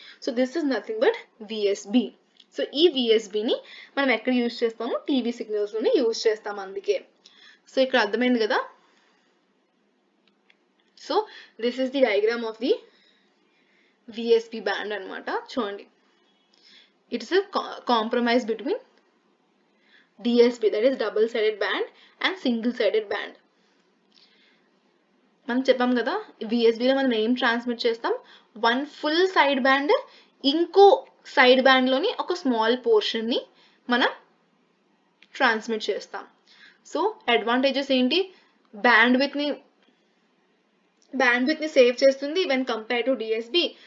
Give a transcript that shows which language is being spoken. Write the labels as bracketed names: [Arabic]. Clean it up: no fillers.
[English] So this is nothing but VSB. [Telugu] So ఈ విఎస్బిని మనం ఎక్కడ యూజ్ చేస్తాము? టీవీ సిగ్నల్స్లోనే యూజ్ చేస్తాం అందుకే. సో ఇక్కడ అర్థమైంది కదా? [English] So this is the diagram of the VSB band అనమాట. చూడండి, it is a compromise between DSB, that is double sided band, and single sided band. [Telugu] మనం చెప్పాం కదా, విఎస్బిలో మనం ఏం ట్రాన్స్మిట్ చేస్తాం? [English] one full side band, [Telugu] ఇంకో సైడ్ బ్యాండ్లోని ఒక స్మాల్ పోర్షన్ని మనం ట్రాన్స్మిట్ చేస్తాం. సో అడ్వాంటేజెస్ ఏంటి? బ్యాండ్ విత్ని సేవ్ చేస్తుంది [English] When compare to DSB.